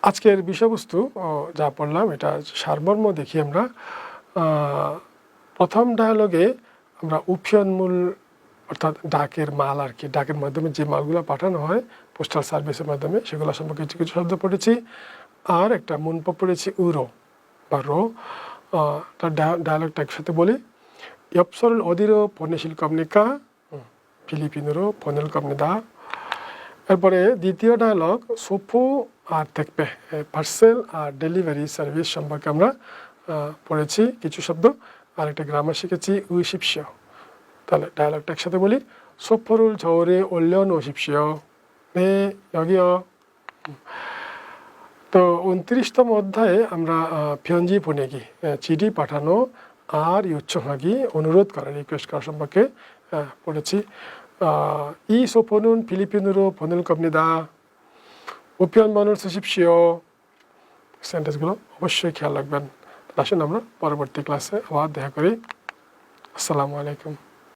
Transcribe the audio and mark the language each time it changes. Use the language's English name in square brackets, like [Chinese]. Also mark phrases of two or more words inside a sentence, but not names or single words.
[Bangla] আজকের বিষয়বস্তু যা পড়লাম এটা সারমর্ম দেখি আমরা প্রথম ডায়ালগে আমরা উপিয়নমূল অর্থাৎ ডাকের মাল আর কি, ডাকের মাধ্যমে যে মালগুলো পাঠানো হয় [English] postal service's [Bangla] মাধ্যমে সেগুলো সম্পর্কে কিছু কিছু শব্দ পড়েছি। আর একটা 문법 পড়েছি উরো বা রো। তার ডায়ালগটা একসাথে বলি. [Korean] 엽서를 어디로 보내실 겁니까? 필리핀으로 보낼 겁니다. [Bangla] এরপরে দ্বিতীয় ডায়ালগ সোফো আর 택배 পার্সেল আর ডেলিভারি সার্ভিস সম্পর্কে আমরা পড়েছি কিছু শব্দ আর একটা গ্রামার শিখেছি উই십시오. তাহলে ডায়ালগটা একসাথে বলি. [Korean] 소포를 저울에 올려놓으십시오. 네, 여기요. [Bangla] তো 29তম অধ্যায়ে আমরা [Korean] 편지 보내기, [Bangla] চিঠি পাঠানো আর 요청하기, অনুরোধ করা, রিকোয়েস্ট করা সম্পর্কে পড়েছি. [Korean] 이 소포는 필리핀으로 보낼 겁니다. 우편번호를 쓰십시오. [Bangla] সেন্টেন্সগুলো অবশ্যই খেয়াল রাখবেন. আসুন আমরা পরবর্তী ক্লাসে আবার দেখা করি. [Arabic] السلام عليكم.